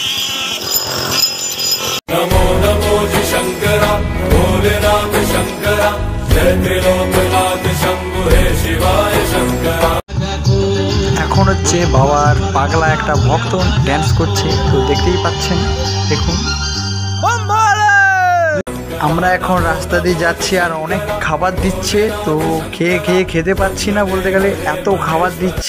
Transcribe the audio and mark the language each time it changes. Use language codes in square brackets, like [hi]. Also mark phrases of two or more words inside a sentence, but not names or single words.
[hi] नमो नमो जी शंकरा भोलेनाथ शंकरा जय त्रिलोकनाथ शंभु हे शिवाय शंकरा। [bn] এখন হচ্ছে বাবার পাগলা একটা ভক্ত ড্যান্স করছে, তো দেখতেই পাচ্ছেন, দেখুন। আমরা এখন রাস্তা দিয়ে যাচ্ছি আর অনেক খাবার দিচ্ছে। তো খেতে পাচ্ছি না বলতে গেলে, এত খাবার দিচ্ছে।